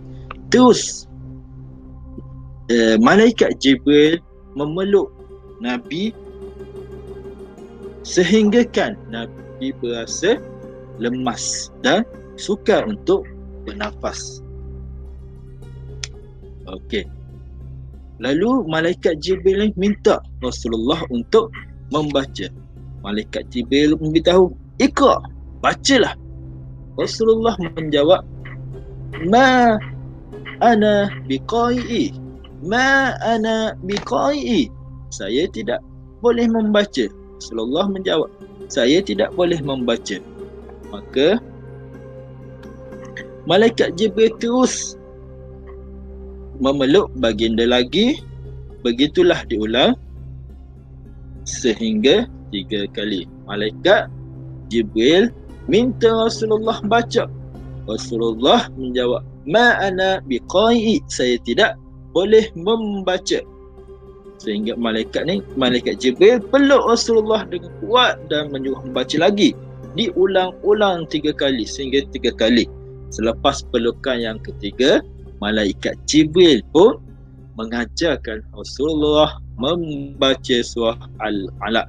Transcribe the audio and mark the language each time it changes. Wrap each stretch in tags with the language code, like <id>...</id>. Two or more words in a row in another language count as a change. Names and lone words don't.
<ms>Terus malaikat Jibril memeluk Nabi sehinggakan Nabi berasa lemas dan sukar untuk bernafas. Okey. Lalu malaikat Jibril minta Rasulullah untuk membaca. Malaikat Jibril memberitahu, "Iqra, bacalah." Rasulullah menjawab,</ms> <ar>"ما أنا بقارئ. ما أنا بقارئ.</ar> <ms>Saya tidak boleh membaca. Rasulullah menjawab, saya tidak boleh membaca. Maka malaikat Jibril terus memeluk baginda lagi. Begitulah diulang sehingga 3 kali. Malaikat Jibril minta Rasulullah baca. Rasulullah menjawab,</ms> <ar>ما أنا بقارئ.</ar> <ms>Saya tidak boleh membaca. Sehingga malaikat Jibril peluk Rasulullah dengan kuat dan menyuruh membaca lagi. Diulang-ulang 3 kali sehingga 3 kali. Selepas pelukan yang ketiga, malaikat Jibril pun mengajarkan Rasulullah membaca surah Al-Alaq.</ms>